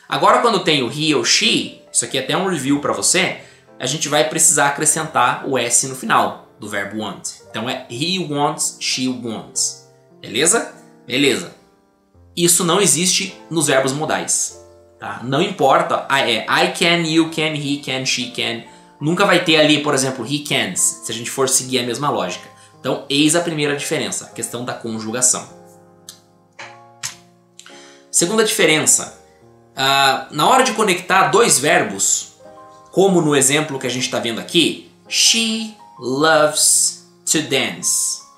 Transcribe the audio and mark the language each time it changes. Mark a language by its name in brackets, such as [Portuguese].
[Portuguese] Agora quando tem o he ou she, isso aqui é até um review para você, a gente vai precisar acrescentar o S no final do verbo want. Então é [English] he wants, she wants. [Portuguese] Beleza? Beleza. Isso não existe nos verbos modais. Tá? Não importa, [English] I can, you can, he can, she can. [Portuguese] Nunca vai ter ali, por exemplo, [English] he cans, [Portuguese] se a gente for seguir a mesma lógica. Então, eis a primeira diferença, a questão da conjugação. Segunda diferença, na hora de conectar dois verbos, como no exemplo que a gente está vendo aqui, [English] she loves to dance.